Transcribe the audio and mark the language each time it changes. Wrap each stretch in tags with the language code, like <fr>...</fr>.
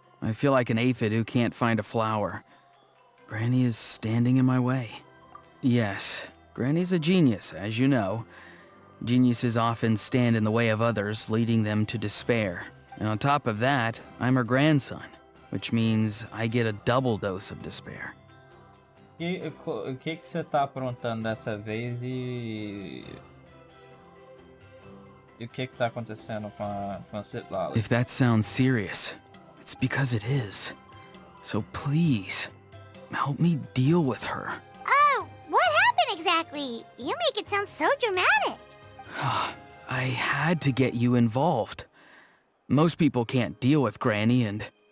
<en>I feel like an aphid who can't find a flower. Granny is standing in my way. Yes, Granny's a genius, as you know. Geniuses often stand in the way of others, leading them to despair. And on top of that, I'm her grandson, which means I get a double dose of despair.</en> <pt>O que você tá aprontando dessa vez e o que tá acontecendo com a Citlali?</pt> <en>If that sounds serious, it's because it is. So please, help me deal with her. Oh, what happened exactly? You make it sound so dramatic. I had to get you involved. Most people can't deal with Granny, and</en>